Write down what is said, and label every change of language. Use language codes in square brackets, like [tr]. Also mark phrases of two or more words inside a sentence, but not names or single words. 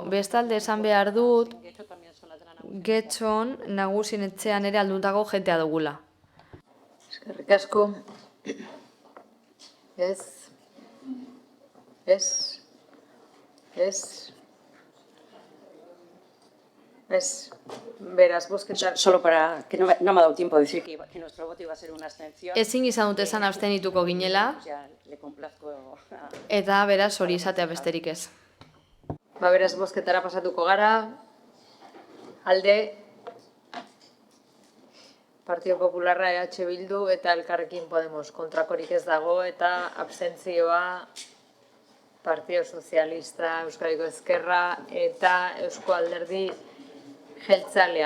[eu] Bestalde esan behar dut, Getxon nagusien etxean ere alduntago jentea dugula. Eskerrik asko. Beraz, bozketar. [es] Solo para que no me ha dado tiempo de decir que nuestro voto iba a ser una abstención. [eu] Ezin izan dut esan abstenituko ginela, eta beraz hori izatea besterik ez. Ba, beraz, bozketara pasatuko gara. Alde, Partido Popularra, EH Bildu eta Elkarrekin Podemos kontrakorik ez dago, eta abstentzioa Partido Sozialista, Euskadiko Ezkerra eta Eusko Alderdi Jeltzalea.